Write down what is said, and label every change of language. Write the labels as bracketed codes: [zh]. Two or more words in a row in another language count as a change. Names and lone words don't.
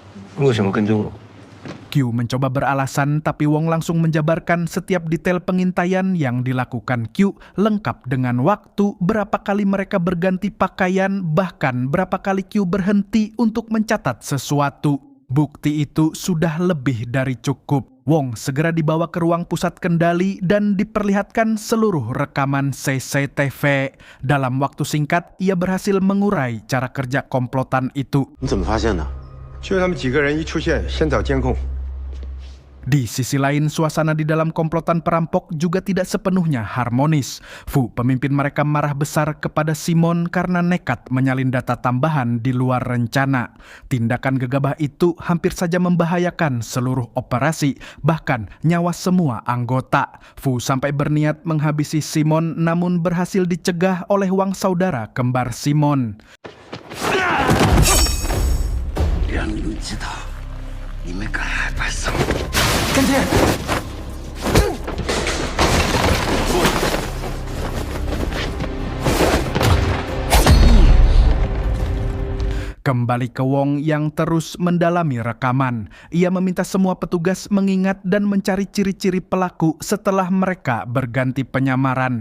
[id] Q mencoba beralasan, tapi Wong langsung menjabarkan setiap detail pengintaian yang dilakukan Q, lengkap dengan waktu, berapa kali mereka berganti pakaian, bahkan berapa kali Q berhenti untuk mencatat sesuatu. Bukti itu sudah lebih dari cukup. Wong segera dibawa ke ruang pusat kendali dan diperlihatkan seluruh rekaman CCTV. Dalam waktu singkat, ia berhasil mengurai cara kerja komplotan itu. [zh] 你怎么发现的？就是他们几个人一出现，先找监控。 [id] Di sisi lain, suasana di dalam komplotan perampok juga tidak sepenuhnya harmonis. Fu, pemimpin mereka, marah besar kepada Simon karena nekat menyalin data tambahan di luar rencana. Tindakan gegabah itu hampir saja membahayakan seluruh operasi, bahkan nyawa semua anggota. Fu sampai berniat menghabisi Simon, namun berhasil dicegah oleh Wang saudara kembar Simon. [zh] 让你们知道，你们敢害怕什么？ [id] Kembali ke Wong yang terus mendalami rekaman. Ia meminta semua petugas mengingat dan mencari ciri-ciri pelaku setelah mereka berganti penyamaran.